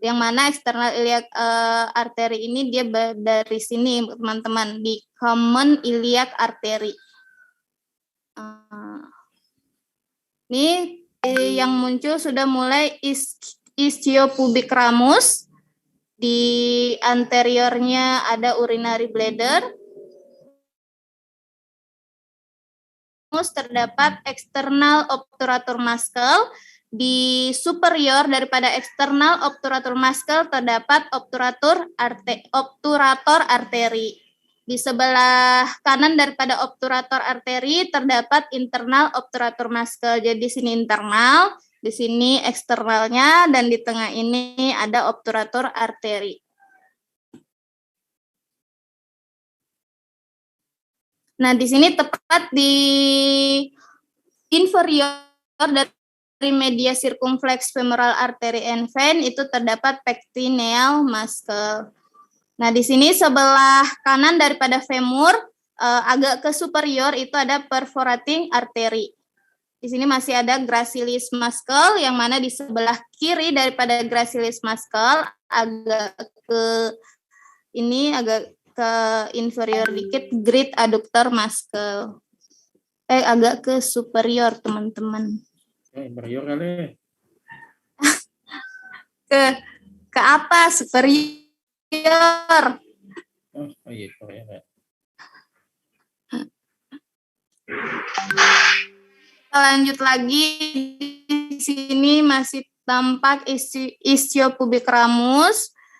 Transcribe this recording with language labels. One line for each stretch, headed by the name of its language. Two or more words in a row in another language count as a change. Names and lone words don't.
Indonesian: Yang mana eksternal iliac arteri ini dia dari sini teman-teman, di
English: common iliac artery.
Indonesian: Ini yang muncul sudah mulai
English: ischiopubic ramus.
Indonesian: Di anteriornya ada
English: urinary bladder.
Indonesian: Terdapat
English: external obturator muscle.
Indonesian: Di superior daripada
English: external obturator muscle
Indonesian: terdapat obturator arteri. Di sebelah kanan daripada obturator arteri terdapat
English: internal obturator muscle.
Indonesian: Jadi di sini internal, di sini eksternalnya, dan di tengah ini ada obturator arteri. Nah, di sini tepat di inferior dari
English: media circumflex femoral artery and vein
Indonesian: itu terdapat
English: pectineal muscle.
Indonesian: Nah, di sini sebelah kanan daripada femur agak ke superior itu ada
English: perforating artery.
Indonesian: Di sini masih ada
English: gracilis muscle,
Indonesian: yang mana di sebelah kiri daripada
English: gracilis muscle
Indonesian: agak ke inferior dikit,
English: great adductor muscle.
Indonesian: Agak ke superior, teman-teman. Inferior kali. Ke apa? Superior. Oh iya, superior. Lanjut lagi, di sini masih tampak
English: ischiopubic ramus.